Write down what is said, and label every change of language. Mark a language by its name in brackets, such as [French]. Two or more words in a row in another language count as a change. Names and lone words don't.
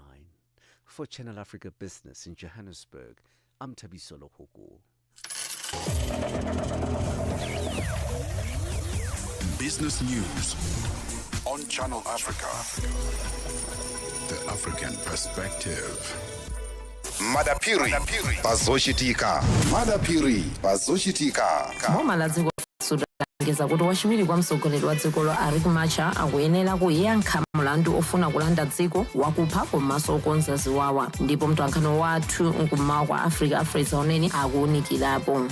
[English] For Channel Africa Business in Johannesburg, I'm Tabisolo Hoko. Business news on Channel Africa. The African perspective. [Nyanja] Madapiri pazoshitika. Madapiri pazoshitika. Momalazi Sudan ngeza kuti wachiwiri kwa mtsogoleri wa dziko lo Riek Machar akuyenera kuyankha mlandu ofuna kulanda dziko wakupha komanso okonza ziwawa, ndipo mtolankhani wathu nkummawa kwa Africa unene akuwunikirapo.